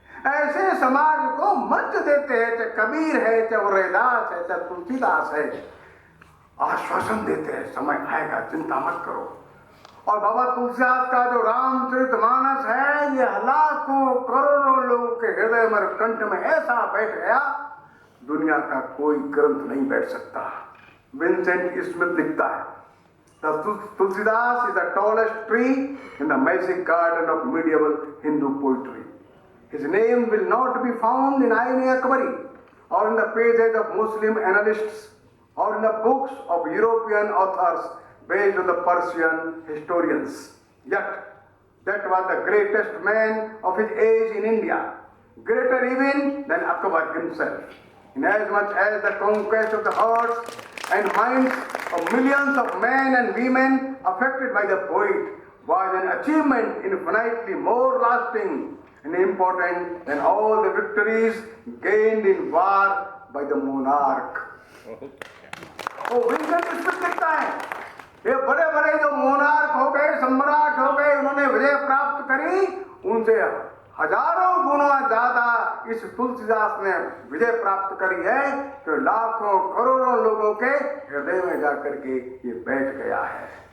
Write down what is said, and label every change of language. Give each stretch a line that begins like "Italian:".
Hindi: ऐसे समाज को मंच देते हैं, चाहे कबीर है, चाहे उरैदास है, चाहे तुलसीदास है, आश्वासन देते हैं समय आएगा, चिंता मत करो। और बाबा तुलसीदास का जो रामचरितमानस है, ये लाखों करोड़ों लोगों के हृदय में कंठ में ऐसा बैठ गया, दुनिया का कोई ग्रंथ नहीं बैठ सकता। विंसेंट स्मिथ लिखता है,
English: Tulsidas is the tallest tree in the magic garden of medieval Hindu poetry. His name will not be found in Ain-e-Akbari or in the pages of Muslim annalists or in the books of European authors based on the Persian historians. Yet, that was the greatest man of his age in India, greater even than Akbar himself, inasmuch as the conquest of the hearts and minds of millions of men and women affected by the poet was an achievement infinitely more lasting and important than all the victories gained in war by the monarch.
Hindi: वो Vincent Smith लिखता है, ये बड़े बड़े जो monarch हो गए, सम्राट हो गए, उन्होंने विजय प्राप्त करी, उनसे हजारों गुना ज्यादा इस तुलसीदास ने विजय प्राप्त करी है, तो लाखों करोड़ों लोगों के हृदय में जाकर के ये बैठ गया है।